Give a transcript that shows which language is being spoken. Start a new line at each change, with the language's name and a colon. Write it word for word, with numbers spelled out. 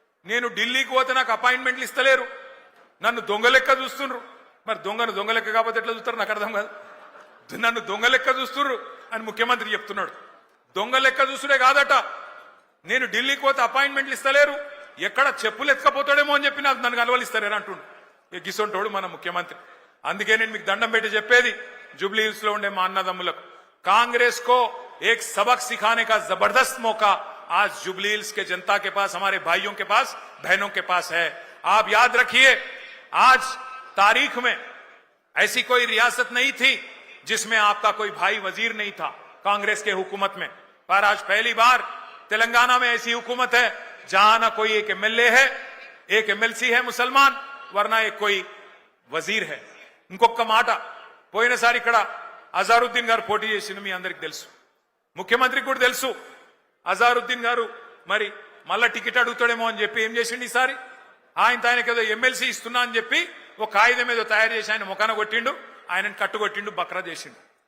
Telugu: నేను ఢిల్లీకి పోతే నాకు అపాయింట్మెంట్లు ఇస్తలేరు, నన్ను దొంగలెక్క చూస్తుండ్రు. మరి దొంగను దొంగలెక్క కాకపోతే ఎట్లా చూస్తారు? నాకు అర్థం కాదు. నన్ను దొంగలెక్క చూస్తుండ్రు అని ముఖ్యమంత్రి చెప్తున్నాడు. దొంగలెక్క చూస్తుడే కాదట, నేను ఢిల్లీకి పోతే అపాయింట్మెంట్లు ఇస్తలేరు, ఎక్కడ చెప్పులు ఎత్తుకపోతాడేమో అని చెప్పి నాకు నన్ను కలవలిస్తారేరా అంటుండు. ఎగ్గిస్తుంటాడు మన ముఖ్యమంత్రి. అందుకే నేను మీకు దండం పెట్టి చెప్పేది, జూబ్లీ హిల్స్ లో ఉండే మా అన్నదమ్ములకు,
Hindi: కాంగ్రెस को एक सबक सिखाने का जबरदस्त मौका आज जुबली हिल्स के जनता के पास, हमारे भाइयों के पास, बहनों के पास है। आप याद रखिए, आज तारीख में ऐसी कोई रियासत नहीं थी जिसमें आपका कोई भाई वजीर नहीं था कांग्रेस के हुकूमत में, पर आज पहली बार तेलंगाना में ऐसी हुकूमत है जहां ना कोई एक एमएलए है, एक ఎమ్మెల్సీ है मुसलमान, वरना एक कोई वजीर है।
Telugu: ఇంకొక మాట, పోయినసారి ఇక్కడ అజారుద్దీన్ గారు పోటీ చేసింది మీ అందరికి తెలుసు, ముఖ్యమంత్రికి కూడా తెలుసు. అజారుద్దీన్ గారు మరి మళ్ళా టికెట్ అడుగుతాడేమో అని చెప్పి ఏం చేసిండు ఈసారి? ఆయన ఆయనకేదో ఎమ్మెల్సీ ఇస్తున్నా అని చెప్పి ఒక కాగితం ఏదో తయారు చేసి ఆయన ముఖాన కొట్టిండు, ఆయనను కట్టుకొట్టిండు, బక్రా చేసిండు.